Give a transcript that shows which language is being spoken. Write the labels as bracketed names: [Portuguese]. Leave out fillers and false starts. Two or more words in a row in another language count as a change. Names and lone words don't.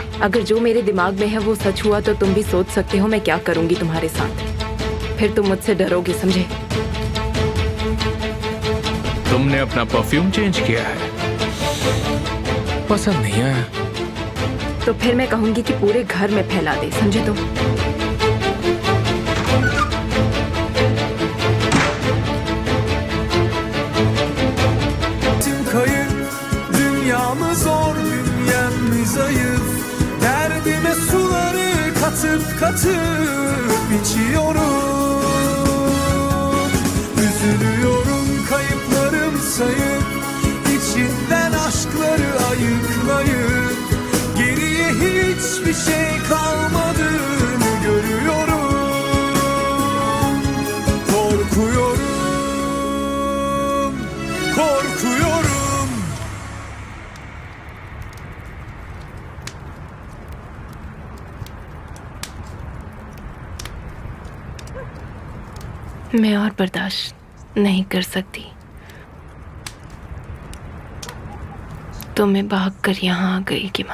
[Hindi] अगर जो मेरे दिमाग में है वो सच हुआ तो तुम भी सोच सकते हो मैं क्या करूंगी तुम्हारे साथ। फिर तुम मुझसे डरोगे, समझे? तुमने अपना [English] perfume change [Hindi] किया है, पसंद नहीं आया। तो फिर मैं कहूंगी कि पूरे घर में फैला दे, समझे तुम? [Turkish] Kayıp dünyamız zor, dünyamız zayıf. Derdime suları katıp katıp içiyorum. Üzülüyorum kayıplarım sayıp, içinden aşkları ayıklayıp, geriye hiçbir şey kalmadığını görüyorum. Korkuyorum, korkuyorum. [Hindi] मैं और बर्दाश्त नहीं कर सकती, तो मैं भागकर यहाँ आ गई।